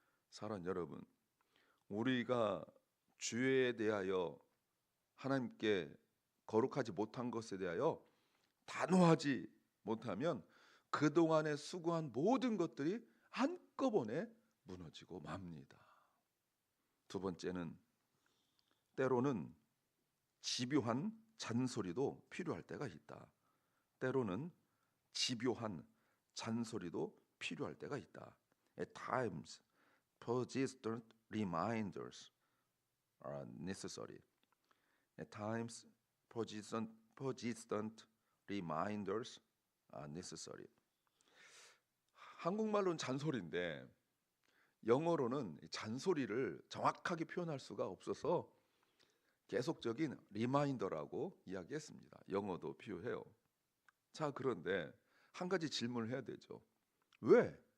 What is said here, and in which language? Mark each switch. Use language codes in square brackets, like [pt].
[ko] 사랑하는 여러분, 우리가 죄에 대하여 하나님께 거룩하지 못한 것에 대하여 단호하지 못하면 그동안에 수고한 모든 것들이 한꺼번에 무너지고 맙니다. 두 번째는 때로는 집요한 잔소리도 필요할 때가 있다. 때로는 집요한 잔소리도 필요할 때가 있다. [en] At times, persistent reminders are necessary. At times, persistent reminders are necessary. [ko] 한국말로는 잔소리인데 영어로는 잔소리를 정확하게 표현할 수가 없어서 계속적인 리마인더라고 이야기했습니다. 영어도 비유해요. 자, 그런데 한 가지 질문을 해야 되죠. 왜?